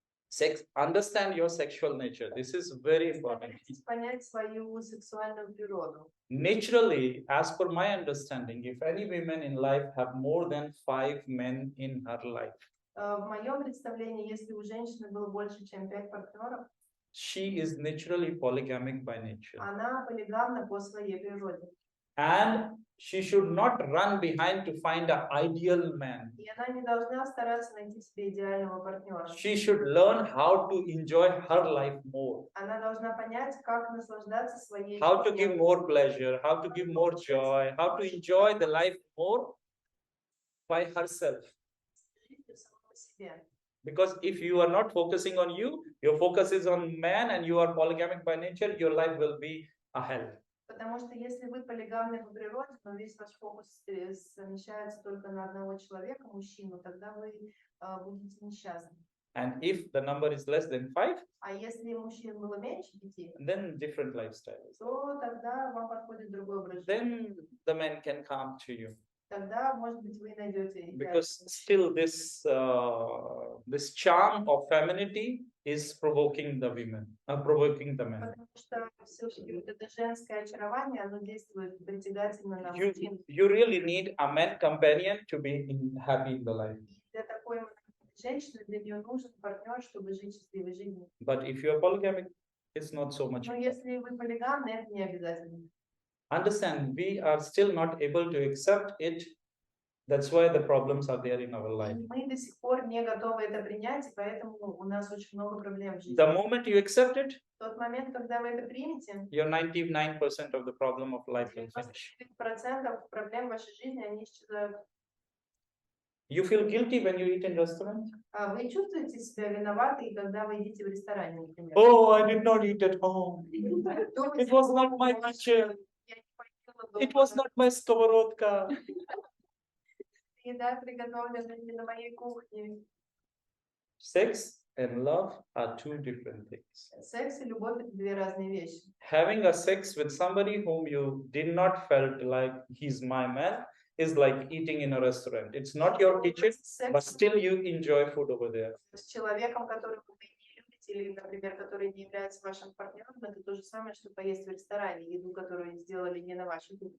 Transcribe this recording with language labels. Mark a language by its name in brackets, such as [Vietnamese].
[English] Sex, understand your sexual nature. This is very important. [Russian] Понять свою сексуальную природу. [English] Naturally, as per my understanding, if any women in life have more than 5 men in her life, [Russian] В моем представлении, если у женщины было больше, чем 5 партнеров, [English] she is naturally polygamic by nature. [Russian] она полигамна по своей природе. [English] And she should not run behind to find an ideal man. [Russian] И она не должна стараться найти себе идеального партнера. [English] She should learn how to enjoy her life more, [Russian] Она должна понять, как наслаждаться своей [English] how to [Russian] жизнью, [English] give more pleasure, how to give more joy, how to enjoy the life more by herself. [Russian] жизнью самой по себе. [English] Because if you are not focusing on you, your focus is on man and you are polygamic by nature, your life will be a hell. [Russian] Потому что если вы полигамны по природе, но весь ваш фокус смещается только на одного человека, мужчину, тогда вы будете несчастны. [English] And if the number is less than 5, [Russian] А если мужчин было меньше 5, [English] then different lifestyles. [Russian] то тогда вам подходит другой образ жизни. [English] Then the man can come to you. [Russian] Тогда, может быть, вы найдете [English] Because still this charm of femininity is provoking the women, provoking the men. [Russian] Потому что все-таки вот это женское очарование, оно действует притягательно на [English] You, [Russian] мужчин. [English] you really need a man companion to be happy in the life. [Russian] И для такой женщины, для нее нужен партнер, чтобы жить счастливой жизнью. [English] But if you are polygamic, it's not so much. [Russian] Но если вы полигамны, это не обязательно. [English] Understand, we are still not able to accept it. That's why the problems are there in our life. [Russian] И мы до сих пор не готовы это принять, и поэтому у нас очень много проблем в жизни. [English] The moment you accept it, [Russian] В тот момент, когда вы это примете, [English] your 99% of the problem of life will finish. [Russian] 99% проблем в вашей жизни, они исчезают. [English] You feel guilty when you eat in restaurant? [Russian] А вы чувствуете себя виноваты, когда вы едите в ресторане, например? [English] Oh, I did not eat at home. It was not my kitchen. It was not my skоворodka. [Russian] Еда приготовлена не на моей кухне. [English] Sex and love are two different things. [Russian] Секс и любовь — это две разные вещи. [English] Having a sex with somebody whom you did not felt like he's my man is like eating in a restaurant. It's not your kitchen, but still you enjoy food over there. [Russian] С человеком, которого вы не любите, или, например, которые не являются вашим партнером, это то же самое, что поесть в ресторане еду, которую сделали не на вашем.